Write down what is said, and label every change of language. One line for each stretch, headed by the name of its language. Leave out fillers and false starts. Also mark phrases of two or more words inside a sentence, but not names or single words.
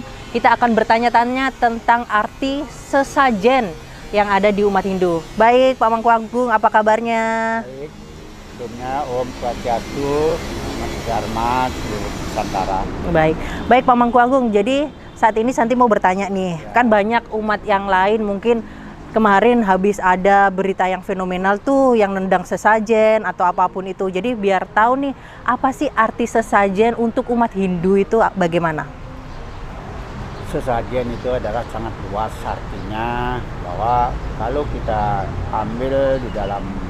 Indonesian: Kita akan bertanya-tanya tentang arti sesajen yang ada di umat Hindu. Baik, Pak Mangku Agung, apa kabarnya? Baik, sebelumnya
Balinese: Om Swastiastu,
Indonesian: Mas Dharma, seluruh Nusantara. Baik Pak Mangku Agung. Jadi saat ini Santi mau bertanya nih, kan banyak umat yang lain mungkin kemarin habis ada berita yang fenomenal tuh yang nendang sesajen atau apapun itu. Jadi biar tahu nih apa sih arti sesajen untuk umat Hindu itu bagaimana? Sesajen itu adalah sangat luas artinya, bahwa kalau kita ambil di dalam